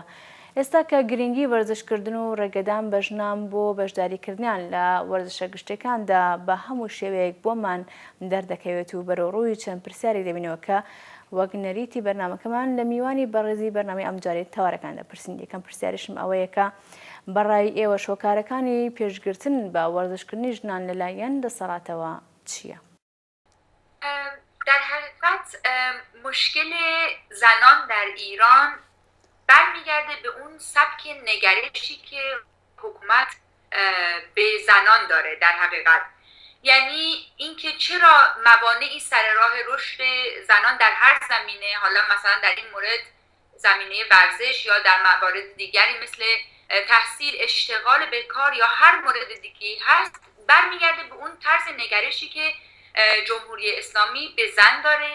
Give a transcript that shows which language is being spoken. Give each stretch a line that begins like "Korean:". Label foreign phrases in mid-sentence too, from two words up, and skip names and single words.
Central Kurdish: ئێستا کە گرنگی وەرزشکردن و ڕێگەدان بە ژنان بۆ بەشداریکردنیان لە وەرزشە گشتەکاندا بە هەموو شێوەیەک بۆمان دەردەکەوێت و بەرەوڕووی چەند پرسیاری دەبینەوە کە وەک نەریتی بەرنامەکەمان لە میوانی بەڕێزی بەرنامەی ئەمجارێت تەوارەکان دەپرسین. یەکەم پرسیاریشم ئەوەیە کە بەڕای ئێوە شۆکارەکانی پێشگرتن بە وەرزشکردنی ژنان لەلایەن دەسەڵاتەوە چییە؟
Persian: در حقیقت مشکل زنان در ایران برمیگرده به اون سبک نگرشی که حکومت به زنان داره. در حقیقت یعنی اینکه چرا موانعی سر راه رشد زنان در هر زمینه، حالا مثلا در این مورد زمینه ورزش یا در موارد دیگری مثل تحصیل، اشتغال به کار یا هر مورد دیگری هست، برمیگرده به اون طرز نگرشی که جمهوری اسلامی به زن داره.